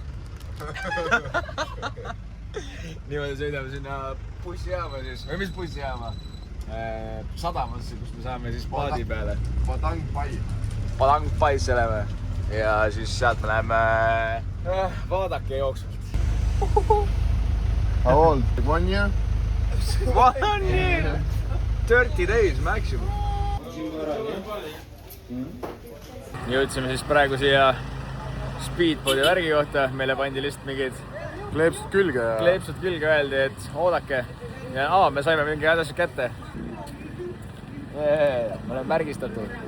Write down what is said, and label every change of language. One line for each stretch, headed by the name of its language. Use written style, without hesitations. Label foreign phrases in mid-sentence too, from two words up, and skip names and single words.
Estonian: Niimoodi sõidame sinna bussijaama siis, või mis bussijaama? Sadamasse, kus me saame siis paadi peale. Padangpais oleme. Ja siis sealt me läheme vaadake jooksvalt.
English: How old? 1 year? 1 year! 30 days maximum.
Estonian: Jõudsime siis praegu siia speedboardi värgi kohta. Meile pandi lihtsalt mingid Kleepsud külge öeldi, et oodake. Ja me saime mingi asjad kätte. Me oleme märgistatud.